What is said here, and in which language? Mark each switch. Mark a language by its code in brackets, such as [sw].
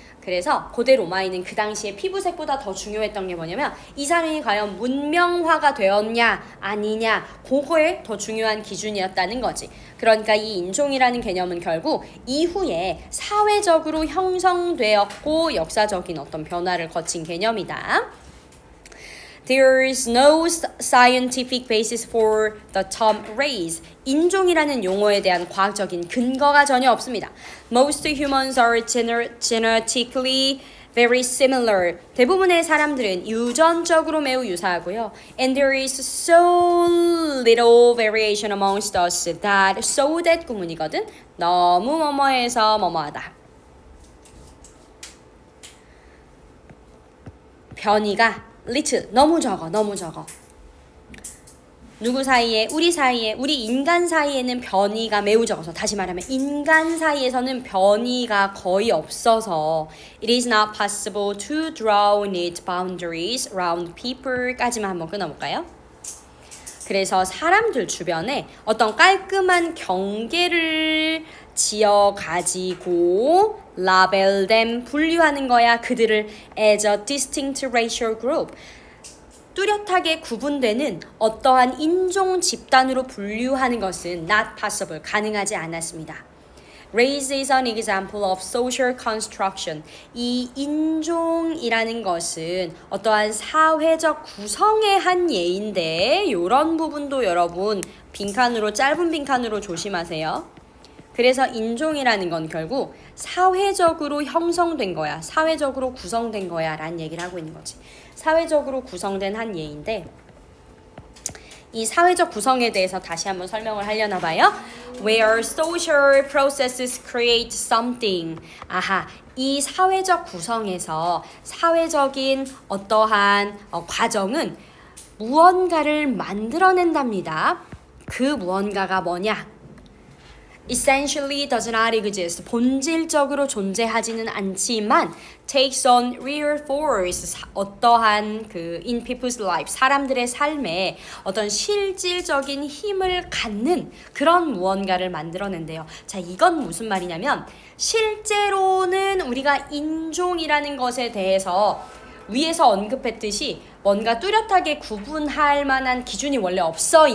[ko] 그래서 고대 로마에는 그 당시에 피부색보다 더 중요했던 게 뭐냐면 이 사람이 과연 문명화가 되었냐 아니냐 그거에 더 중요한 기준이었다는 거지. 그러니까 이 인종이라는 개념은 결국 이후에 사회적으로 형성되었고 역사적인 어떤 변화를 거친 개념이다. [en] There is no scientific basis for the term race. [ko] 인종이라는 용어에 대한 과학적인 근거가 전혀 없습니다. [en] Most humans are genetically very similar. [ko] 대부분의 사람들은 유전적으로 매우 유사하고요. [en] And there is so little variation amongst us that so that [ko] 구문이거든. 너무 뭐뭐해서 뭐뭐하다. 변이가 little 너무 적어. 누구 사이에? 우리 사이에, 우리 인간 사이에는 변이가 매우 적어서 다시 말하면 인간 사이에서는 변이가 거의 없어서 [en] It is not possible to draw neat boundaries around people [ko] 까지만 한번 끊어볼까요? 그래서 사람들 주변에 어떤 깔끔한 경계를 지어가지고 [en] label them, [ko] 분류하는 거야. 그들을 [en] as a distinct racial group. [ko] 뚜렷하게 구분되는 어떠한 인종 집단으로 분류하는 것은 not possible, 가능하지 않았습니다. [en] Race is an example of social construction. [ko] 이 인종이라는 것은 어떠한 사회적 구성의 한 예인데 이런 부분도 여러분 빈칸으로 짧은 빈칸으로 조심하세요. 그래서 인종이라는 건 결국 사회적으로 형성된 거야. 사회적으로 구성된 거야 라는 얘기를 하고 있는 거지. 사회적으로 구성된 한 예인데 이 사회적 구성에 대해서 다시 한번 설명을 하려나 봐요. [en] Where social processes create something. [ko] 아하, 이 사회적 구성에서 사회적인 어떠한 과정은 무언가를 만들어낸답니다. 그 무언가가 뭐냐? [en] essentially does not exist. [ko] 본질적으로 존재하지는 않지만 [en] takes on real force. [ko] 어떠한 [en] in people's life, [ko] 사람들의 삶에 어떤 실질적인 힘을 갖는 그런 무언가를 만들어낸대요. 자, 이건 무슨 말이냐면 실제로는 우리가 인종이라는 것에 대해서 위에서 언급했듯이 뭔가 뚜렷하게 구분할 만한 기준이 원래 없어.